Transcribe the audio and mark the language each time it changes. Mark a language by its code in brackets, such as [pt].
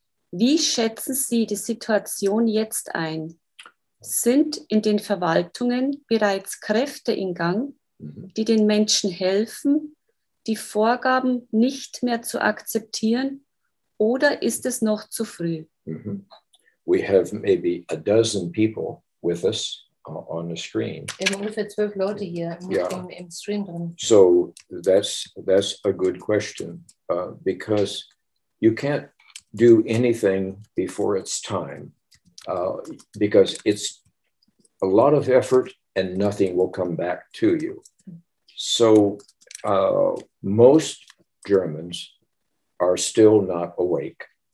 [de] Wie schätzen Sie die Situation jetzt ein? Sind in den Verwaltungen bereits Kräfte in Gang, die den Menschen helfen, die Vorgaben nicht mehr zu akzeptieren, oder ist es noch zu früh? [en] We have maybe a dozen people with us on the screen. [de] Wir haben ungefähr 12 Leute hier im Stream drin. [en] So that's a good question because you can't do anything before it's time because it's a lot of effort and nothing will come back to you. So most Germans are still not awake.